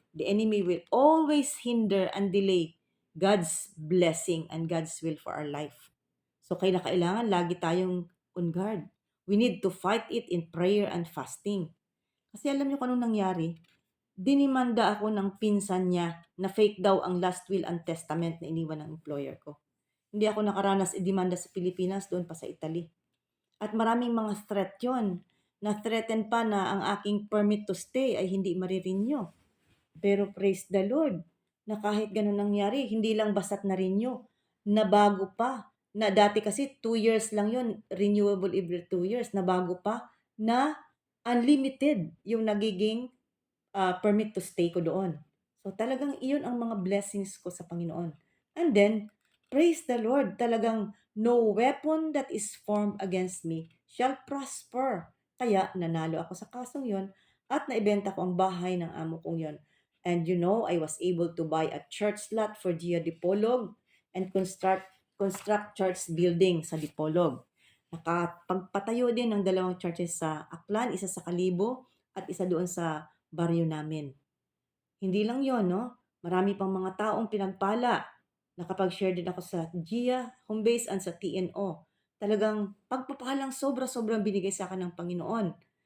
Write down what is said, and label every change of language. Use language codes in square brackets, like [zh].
[en] The enemy will always hinder and delay God's blessing and God's will for our life. So [tl] kailangan lagi tayong [en] on guard. We need to fight it in prayer and fasting. [tl] Kasi alam niyo kung anong nangyari? Dinimanda ako ng pinsan niya na fake daw ang last will and testament na iniwan ng employer ko. Hindi ako nakaranas idemanda sa Pilipinas, doon pa sa Italy. At maraming mga threat yon. Na-threaten pa na ang aking permit to stay ay hindi marirenew. Pero [en] praise the Lord, [tl] na kahit ganun nangyari, hindi lang basta't na-renew, nabago pa. Na dati kasi 2 years lang yon, renewable every 2 years, nabago pa na unlimited yung nagiging permit to stay ko doon. So talagang iyon ang mga blessings ko sa Panginoon. [en] And then, praise the Lord, [tl] talagang [en] no weapon that is formed against me shall prosper. [tl] Kaya nanalo ako sa kasong yon at naibenta ko ang bahay ng amo kong yon. [en] And you know, I was able to buy a church lot for Gia Dipolog and construct church building sa Dipolog. [tl] Nakapagpatayo din ng 2 churches sa Aklan, isa sa Kalibo at isa doon sa baryo namin. Hindi lang yon, no? Marami pang mga taong pinagpala. Nakapag-share din ako sa Gia Home Base and sa TNO. Talagang pagpapalang sobra-sobrang binigay sa akin ng Panginoon.